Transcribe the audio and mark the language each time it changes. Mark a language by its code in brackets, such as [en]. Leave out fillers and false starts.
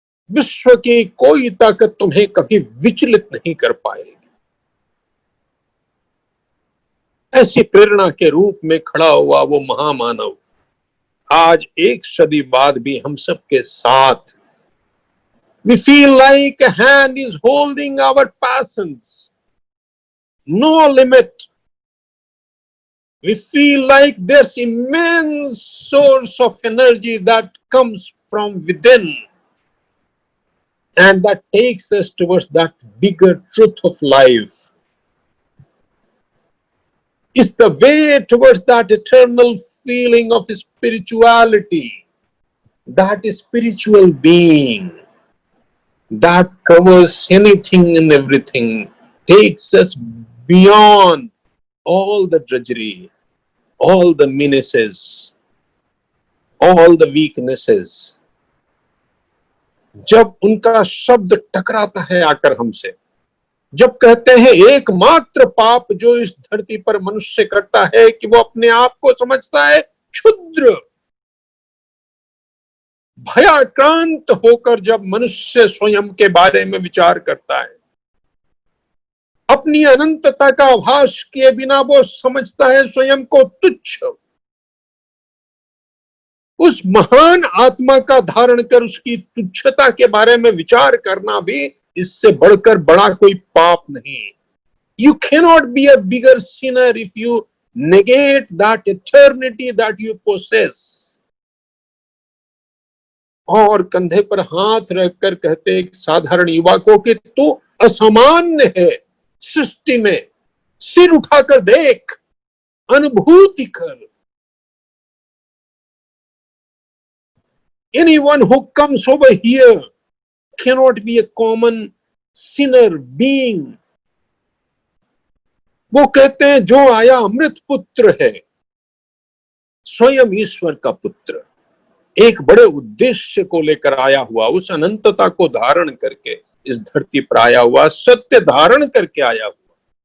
[hi] विश्व की कोई ताकत तुम्हें कभी विचलित नहीं कर पाएगी। ऐसी प्रेरणा के रूप में खड़ा हुआ वो महामानव आज एक सदी बाद भी हम सबके साथ। [en] We feel like a hand is holding our passions, no limit. We feel like there's immense source of energy that comes from within and that takes us towards that bigger truth of life. It's the way towards that eternal feeling of spirituality, that spiritual being that covers anything and everything, takes us beyond all the drudgery, all the menaces, all the weaknesses. [hi] जब उनका शब्द टकराता है आकर हमसे, जब कहते हैं एकमात्र पाप जो इस धरती पर मनुष्य करता है कि वो अपने आप को समझता है क्षुद्र, भयाक्रांत होकर जब मनुष्य स्वयं के बारे में विचार करता है, अपनी अनंतता का आभास किए बिना वो समझता है स्वयं को तुच्छ, उस महान आत्मा का धारण कर उसकी तुच्छता के बारे में विचार करना भी इससे बढ़कर बड़ा कोई पाप नहीं। [en] You cannot be a bigger sinner if you negate that eternity that you possess. [hi] और कंधे पर हाथ रखकर कहते एक साधारण युवा को कि तू असामान्य है सृष्टि में, सिर उठाकर देख, अनुभूति कर। [en] Anyone who comes over here cannot be a common sinner being. [hi] वो कहते हैं जो आया अमृत पुत्र है, स्वयं ईश्वर का पुत्र, एक बड़े उद्देश्य को लेकर आया हुआ, उस अनंतता को धारण करके इस धरती पर आया हुआ, सत्य धारण करके आया हुआ।